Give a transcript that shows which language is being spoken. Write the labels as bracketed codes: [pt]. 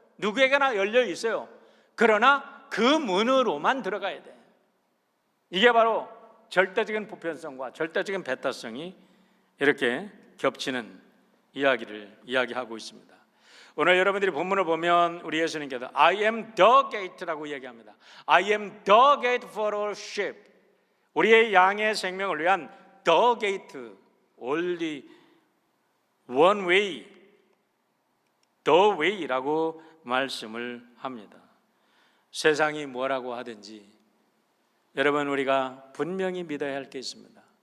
[ko] 누구에게나 열려 있어요. 그러나 그 문으로만 들어가야 돼. 이게 바로 절대적인 보편성과 절대적인 배타성이 이렇게 겹치는 이야기를 이야기하고 있습니다. 오늘 여러분들이 본문을 보면 우리 예수님께서 [en] I am the gate [ko] 라고 이야기합니다. [en] I am the gate for all sheep. [ko] 우리의 양의 생명을 위한 [en] the gate, only one way, the way [ko] 라고 말씀을 합니다. 세상이 뭐라고 하든지 여러분, 우리가 분명히 믿어야 할 게 있습니다.